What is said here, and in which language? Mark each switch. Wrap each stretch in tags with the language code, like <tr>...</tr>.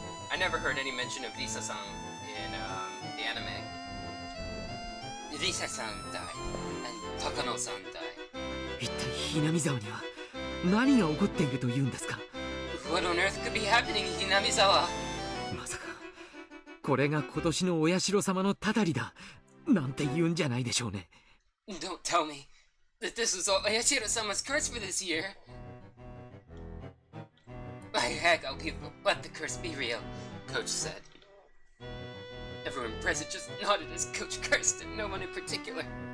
<en>I never heard any mention of Risa-san in the anime. Risa-san died, and Takano-san died.</en> <ja>一体ひなみ沢には何が起こっているというんですか？</ja> <en>What on earth could be happening in Hinamizawa?</en> <ja>まさかこれが今年のお社様のたたりだなんて言うんじゃないでしょうね。</ja> <en>Don't tell me that this was all Ayashiro-sama's curse for this year. By heck, let the curse be real, Coach said. Everyone present just nodded as Coach cursed at no one in particular.</en>